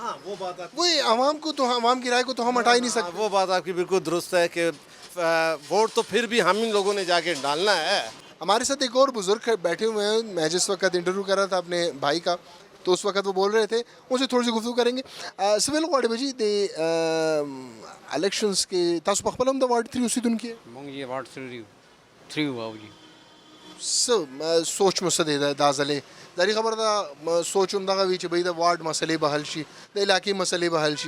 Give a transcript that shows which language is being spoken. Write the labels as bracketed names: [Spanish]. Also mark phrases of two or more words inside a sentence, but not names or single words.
[Urdu] ہاں وہ بات وہی عوام کو تو, عوام کی رائے کو تو ہم ہٹا ہی نہیں سکتے. وہ بات آپ کی بالکل درست ہے کہ ووٹ تو پھر بھی ہم ان لوگوں نے جا کے ڈالنا ہے. ہمارے ساتھ ایک اور بزرگ بیٹھے ہوئے ہیں. میں جس وقت انٹرویو کر رہا تھا اپنے بھائی کا, تو اس وقت وہ بول رہے تھے, ان سے تھوڑی سی گفتگو کریں گے. [Pashto] سویل غواړم چې د الیکشنز کې تاسو په خپل هم د وارډ 3 اوسیدونکي یې؟ مونږ یې وارډ 3 وو جی. څه سوچ مو څه دی دا ځلې؟ ظاهري خبره ده سوچ همدغه وي چې بھئی د وارډ مسلې به حل شي, د علاقې مسلې به حل شي.